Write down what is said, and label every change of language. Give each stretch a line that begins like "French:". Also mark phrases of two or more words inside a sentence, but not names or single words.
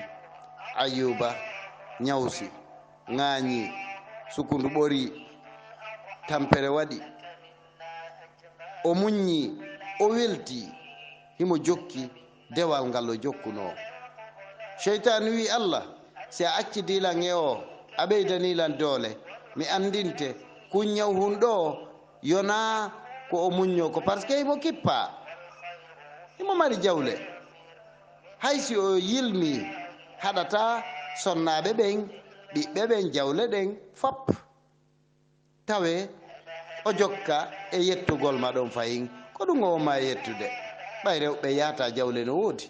Fula: Ayyuba ñawsi, ŋaañi, sukundu ɓori, tampere waɗi, o muññi, o welti, himo jokki dewal ngal o jokkuno. Sheytan wi Allah, si a acci dilan e o a ɓeydanilan doole, mi andinte kuññaw hunɗo yona ko o muñño ko par ce que himo kippa, himo mari jawle, haysi o yilmi haɗata sonnaɓe ɓen ɓiɓɓe ɓen jawle ɗen fop tawe o jokka e yettugol ma ɗon fayin, ko ɗum o ma yettude ɓay rewɓe yahata jawle no woodi.